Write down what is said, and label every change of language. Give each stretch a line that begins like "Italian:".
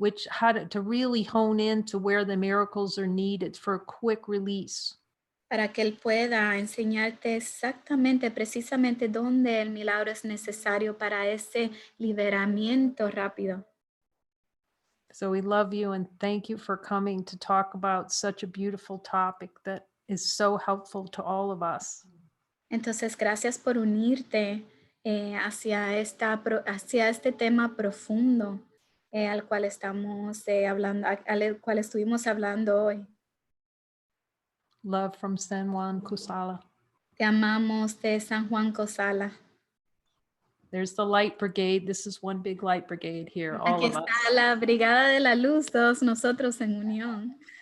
English: How to really hone in to where the miracles are needed for a quick release.
Spanish: Para que Él pueda enseñarte exactamente, precisamente dónde el milagro es necesario para ese liberamiento rápido.
English: So we love you and thank you for coming to talk about such a beautiful topic that is so helpful to all of us.
Spanish: Entonces, gracias por unirte hacia este tema profundo al cual estamos hablando, al cual estuvimos hablando hoy.
English: Love from San Juan Kusala.
Spanish: Te amamos de San Juan Cosala.
English: There's the light brigade. This is one big light brigade here, all
Spanish: Aquí
English: of us.
Spanish: está la Brigada de la Luz, todos nosotros en unión.